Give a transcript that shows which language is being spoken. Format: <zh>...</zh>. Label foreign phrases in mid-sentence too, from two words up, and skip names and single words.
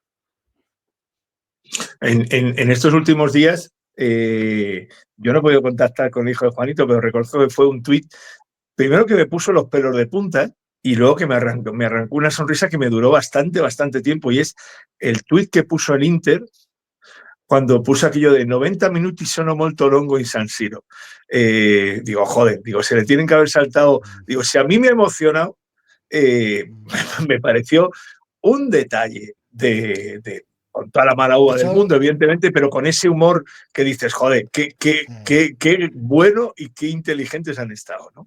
<es>En estos últimos días, yo no he podido contactar con el hijo de Juanito, pero recuerdo que fue un tuit, primero que me puso los pelos de punta y luego que me arrancó una sonrisa que me duró bastante tiempo, y es el tuit que puso el Inter cuando puso aquello de 90</es> <it>minuti sono molto longo in San Siro.</it> <es>Digo, joder, se le tienen que haber saltado. Digo, si a mí me ha emocionado, me pareció un detalle con toda la mala uva del mundo, evidentemente, pero con ese humor que dices, joder, qué bueno y qué inteligentes han estado, ¿no?</es>